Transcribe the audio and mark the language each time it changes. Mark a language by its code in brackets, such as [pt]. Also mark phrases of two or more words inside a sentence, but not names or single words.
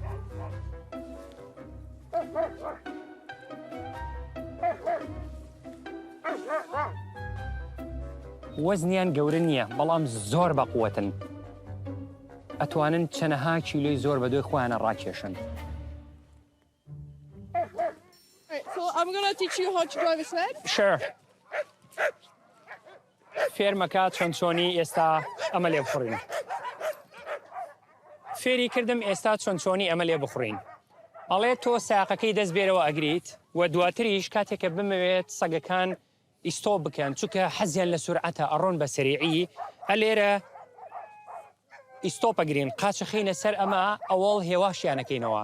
[ckb] وەزنیان گەورە نییە، بەڵام زۆر بەقووەتن. ئەتوانن چەنەها کیلۆی زۆر بە دوای خۆیانە ڕاکێشن. [en] So I'm gonna teach you how to drive a sled. Sure. [ckb] فێرمەکە چۆنچۆنی ئێستا ئەمە لێ بخڕین. فێری کردم ئێستا چۆنچۆنی ئەمە لێ بخڕین. ئەڵێ تۆ ساقەکەی دەست بێرەوە ئەگریت و دواتریش کاتێکە بمەوێت سەگەکان ئیستۆ بکەن چونکە حەزیان لە سورعەتە ئەڕۆن بە سەریعی، ئەلێرە ئیستۆپ ئەگرین قاچە خینە سەر ئەمە ئەوڵ هێواشیانەکەینەوە.